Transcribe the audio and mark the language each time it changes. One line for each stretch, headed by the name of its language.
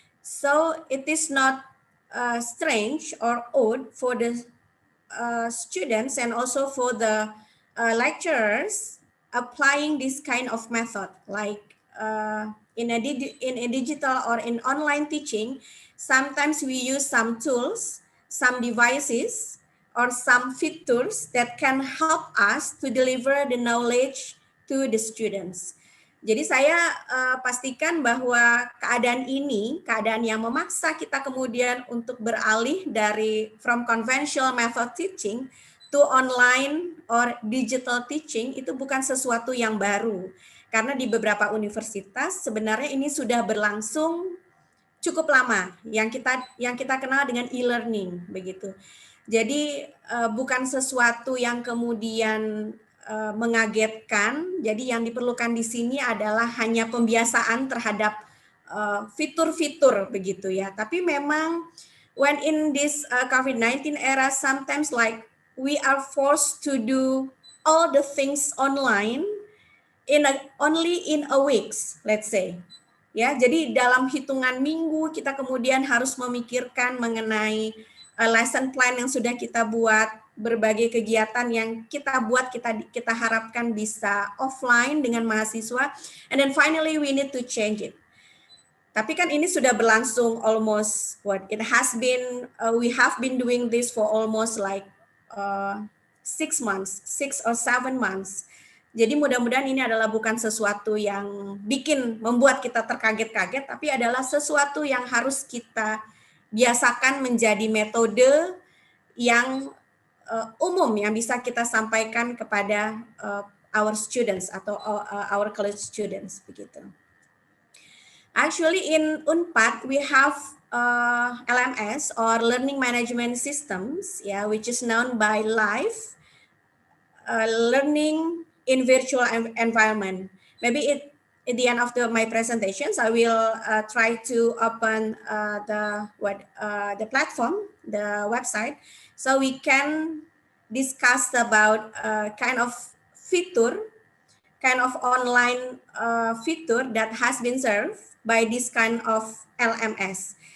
English: So it is not strange or odd for the students and also for the lecturers applying this kind of method, like in a digital or in online teaching. Sometimes we use some tools, some devices, or some features that can help us to deliver the knowledge to the students.
Indonesian: Jadi saya pastikan bahwa keadaan yang memaksa kita kemudian untuk beralih dari
English: from conventional method teaching to online or digital teaching
Indonesian: itu bukan sesuatu yang baru. Karena di beberapa universitas sebenarnya ini sudah berlangsung cukup lama, yang kita kenal dengan e-learning begitu. Jadi bukan sesuatu yang kemudian mengagetkan. Jadi yang diperlukan di sini adalah hanya pembiasaan terhadap fitur-fitur begitu ya. Tapi memang
English: when in this COVID-19 era, sometimes like we are forced to do all the things online only in a weeks, let's say.
Indonesian: Ya, jadi dalam hitungan minggu kita kemudian harus memikirkan mengenai lesson plan yang sudah kita buat, berbagai kegiatan yang kita buat, kita harapkan bisa offline dengan mahasiswa,
English: and then finally we need to change it.
Indonesian: Tapi kan ini sudah berlangsung
English: almost we have been doing this for almost like 6 or 7 months.
Indonesian: Jadi mudah-mudahan ini adalah bukan sesuatu yang membuat kita terkaget-kaget, tapi adalah sesuatu yang harus kita biasakan menjadi metode yang umum yang bisa kita sampaikan kepada
English: our students
Indonesian: atau
English: our college students
Indonesian: begitu.
English: Actually, in Unpad, we have LMS or Learning Management Systems, yeah, which is known by Live Learning in Virtual Environment. Maybe at the end of my presentations, I will try to open the platform, the website, so we can discuss about kind of feature, kind of online feature that has been served by this kind of LMS.